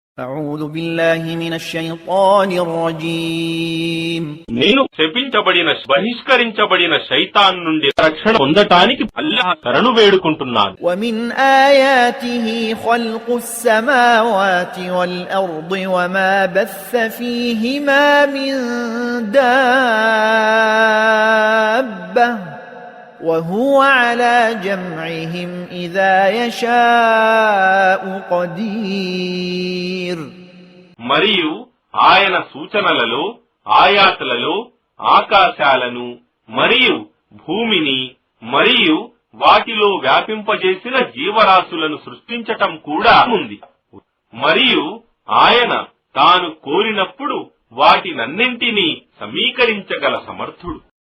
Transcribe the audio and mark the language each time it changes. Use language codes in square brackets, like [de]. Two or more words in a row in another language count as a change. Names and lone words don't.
[ar] أعوذ بالله من الشيطان الرجيم [te] నేను శపించబడిన బహిష్కరించబడిన శైతాన్ నుండి రక్షణ పొందటానికి అల్లాహ్ శరణు వేడుకుంటున్నాను. [ar] ومن آياته خلق السماوات والأرض وما بث فيهما من دابة وهو على جمعهم إذا يشاء قدير. [te] మరియు ఆయన సూచనలలో ఆయాతులలో ఆకాశాలను మరియు భూమిని మరియు వాటిలో వ్యాపింపజేసిన జీవరాశులను సృష్టించటం కూడా ఉంది. మరియు ఆయన తాను కోరినప్పుడు వాటినన్నింటినీ సమీకరించగల సమర్థుడు.